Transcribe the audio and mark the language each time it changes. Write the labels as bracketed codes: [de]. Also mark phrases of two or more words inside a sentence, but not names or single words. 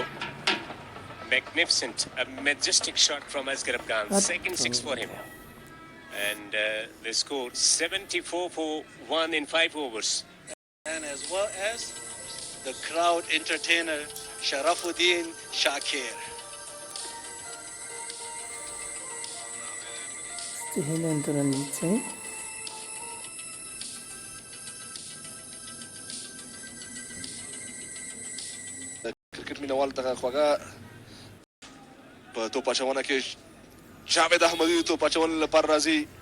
[en] Magnificent. A majestic shot from Asghar Afghan. Second 6 for him. And they scored 74 for 1 in 5 overs. And as well as the crowd entertainer, Sharafuddin Shakir. [ps] کرکټ مینوال دغه خوږه په توپ اچونه کې جاوید احمدي توپ اچونې لپاره راځي.